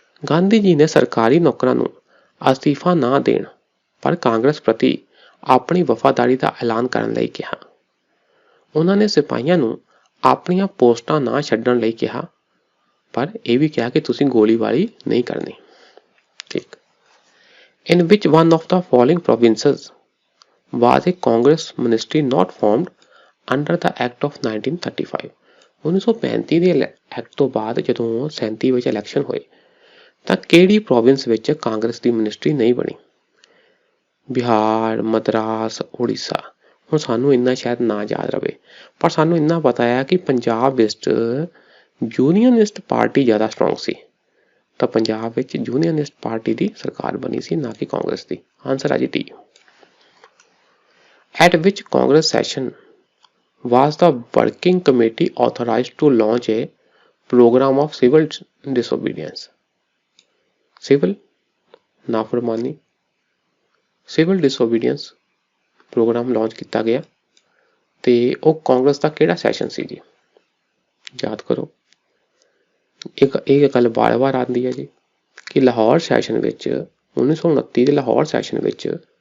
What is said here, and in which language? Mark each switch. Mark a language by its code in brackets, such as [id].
[pa] ਗਾਂਧੀ ਜੀ ਨੇ ਸਰਕਾਰੀ ਨੌਕਰਾਂ ਨੂੰ ਅਸਤੀਫਾ ਨਾ ਦੇਣ ਪਰ ਕਾਂਗਰਸ ਪ੍ਰਤੀ ਆਪਣੀ ਵਫਾਦਾਰੀ ਦਾ ਐਲਾਨ ਕਰਨ ਲਈ ਕਿਹਾ। ਉਹਨਾਂ ਨੇ ਸਿਪਾਹੀਆਂ ਨੂੰ ਆਪਣੀਆਂ ਪੋਸਟਾਂ ਨਾ ਛੱਡਣ ਲਈ ਕਿਹਾ, ਪਰ ਇਹ ਵੀ ਕਿਹਾ ਕਿ ਤੁਸੀਂ ਗੋਲੀਬਾਰੀ ਨਹੀਂ ਕਰਨੀ, ਠੀਕ। [en] In which one of the following provinces was a Congress ministry not formed under the Act of 1935? [pa] 1935 ਦੇ ਐਕਟ ਤੋਂ ਬਾਅਦ ਜਦੋਂ 37 ਵਿੱਚ ਇਲੈਕਸ਼ਨ ਹੋਏ ਤਾਂ ਕਿਹੜੀ ਪ੍ਰੋਵਿੰਸ ਵਿੱਚ ਕਾਂਗਰਸ ਦੀ ਮਿਨਿਸਟਰੀ ਨਹੀਂ ਬਣੀ? ਬਿਹਾਰ, ਮਦਰਾਸ, ਉੜੀਸਾ। ਹੁਣ ਸਾਨੂੰ ਇੰਨਾ ਸ਼ਾਇਦ ਨਾ ਯਾਦ ਰਵੇ, ਪਰ ਸਾਨੂੰ ਇੰਨਾ ਪਤਾ ਹੈ ਕਿ ਪੰਜਾਬ ਵਿੱਚ ਯੂਨੀਅਨਿਸਟ ਪਾਰਟੀ ਜ਼ਿਆਦਾ ਸਟਰੋਂਗ ਸੀ, ਤਾਂ ਪੰਜਾਬ ਵਿੱਚ ਯੂਨੀਅਨਿਸਟ ਪਾਰਟੀ ਦੀ ਸਰਕਾਰ ਬਣੀ ਸੀ, ਨਾ ਕਿ ਕਾਂਗਰਸ ਦੀ। ਆਂਸਰ ਹੈ ਜੀ D. [en] At which Congress session was the working committee authorized to launch a program of civil disobedience? [pa] Civil ਨਾਫਰਮਾਨੀ, civil disobedience program launch ਕੀਤਾ ਗਿਆ ਤੇ ਉਹ ਕਾਂਗਰਸ ਦਾ ਕਿਹੜਾ ਸੈਸ਼ਨ ਸੀ ਜੀ? ਯਾਦ ਕਰੋ। ਇਹ ਗੱਲ ਵਾਰ-ਵਾਰ ਆਉਂਦੀ ਹੈ ਜੀ ਕਿ ਲਾਹੌਰ ਸੈਸ਼ਨ ਵਿੱਚ 1929 ਦੇ ਲਾਹੌਰ ਸੈਸ਼ਨ ਵਿੱਚ